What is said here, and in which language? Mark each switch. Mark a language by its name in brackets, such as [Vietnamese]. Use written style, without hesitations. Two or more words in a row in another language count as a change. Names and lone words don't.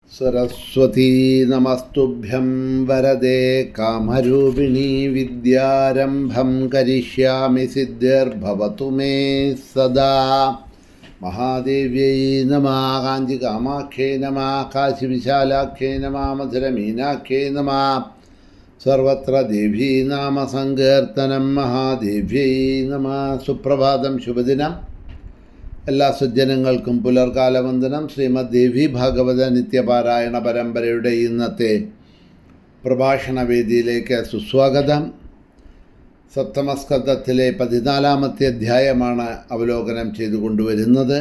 [Sanskrit] सरस्वती नमस्तुभ्यं वरदे कामरूपिणी विद्यारम्भं करिष्यामि सिद्धिर्भवतु मे सदा। महादेव्यै नमः। काञ्चिकामाख्यै नमः। काशीविशालाख्यै नमः। मधुरमीनाख्यै नमः। सर्वत्र देवी नाम सङ्कीर्तनं। महादेव्यै नमः। [Malayalam] സുപ്രഭാതം, ശുഭദിനം. എല്ലാ സജ്ജനങ്ങൾക്കും പുലർകാലവന്ദനം. ശ്രീമദ് ദേവി ഭാഗവത നിത്യപാരായണ പരമ്പരയുടെ ഇന്നത്തെ പ്രഭാഷണ വേദിയിലേക്ക് സുസ്വാഗതം. സപ്തമസ്കന്ധത്തിലെ 14-ാമത്തെ അധ്യായമാണ് അവലോകനം ചെയ്തു കൊണ്ടുവരുന്നത്.